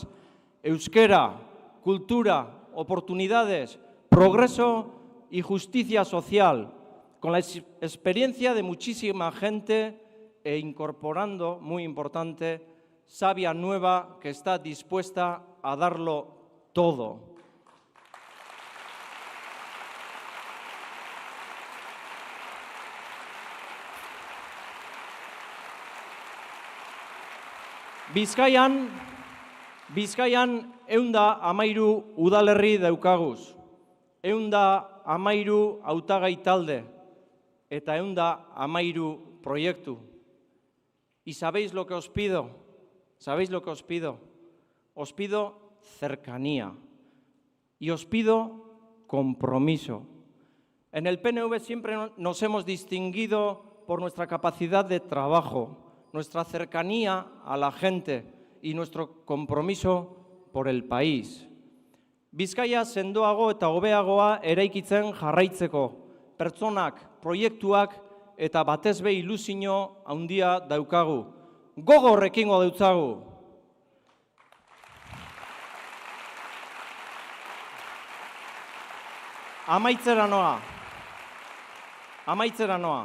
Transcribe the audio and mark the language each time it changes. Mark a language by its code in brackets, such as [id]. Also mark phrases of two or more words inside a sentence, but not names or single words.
[es] Euskera, cultura, oportunidades, progreso y justicia social, con la experiencia de muchísima gente e incorporando, muy importante, savia nueva que está dispuesta a darlo todo. [eu] Bizkaian 113 udalerri daukaguz, 113 hautagai talde eta 113 proiektu. [es] ¿Y sabéis lo que os pido? ¿Sabéis lo que os pido? Os pido cercanía y os pido compromiso. En el PNV siempre nos hemos distinguido por nuestra capacidad de trabajo, nuestra cercanía a la gente y nuestro compromiso por el país. [eu] Bizkaia sendoago eta hobeagoa eraikitzen jarraitzeko, pertsonak, proiektuak eta batez be ilusio handia daukagu. Gogor ekingo deutzagu. Amaitzera noa.